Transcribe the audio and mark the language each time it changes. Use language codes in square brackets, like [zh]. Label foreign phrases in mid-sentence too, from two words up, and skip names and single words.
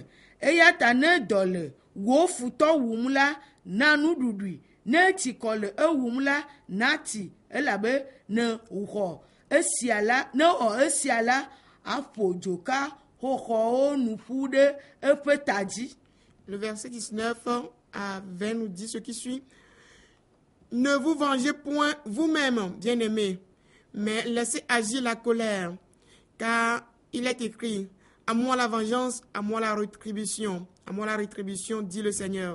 [ee] Eya ta ne dɔ le wò futɔ wum la, na nuɖuɖui. Ne tsikɔ le ewum la, nati elabe ne wòxɔ esia la, ne wɔ esia la, aƒo dzoka xoxɔwo nu ƒu ɖe eƒe ta dzi. [fr] Le verset 19 à 20 nous dit ce qui suit. Ne vous vengez point vous-même, bien-aimés, mais laissez agir la colère, car il est écrit, à moi la vengeance, à moi la rétribution, dit le Seigneur.